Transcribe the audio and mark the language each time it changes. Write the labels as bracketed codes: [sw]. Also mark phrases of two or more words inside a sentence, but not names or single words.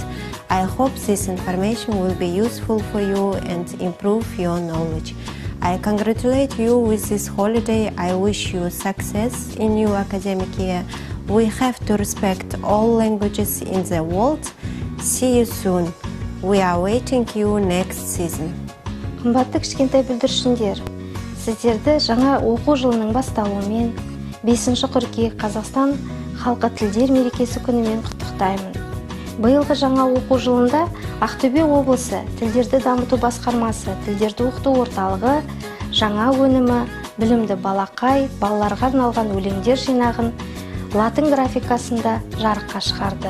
[en] I hope this information will be useful for you and improve your knowledge. I congratulate you with this holiday. I wish you success in your academic year. We have to respect all languages in the world. See you soon. We are waiting you next season. [kk] Қымбатты кішкентай бүлдіршіндер, сіздерді жаңа оқу жылының басталуымен 5 қыркүйек Қазақстан халқы тілдер мерекесі күнімен құттықтаймын. Биылғы жаңа оқу жылында Ақтөбе облысы тілдерді дамыту басқармасы, тілдерді оқыту орталығы жаңа өнімі білімді балақай, балаларға арналған өлеңдер жинағын латын графикасында жарыққа шығарды.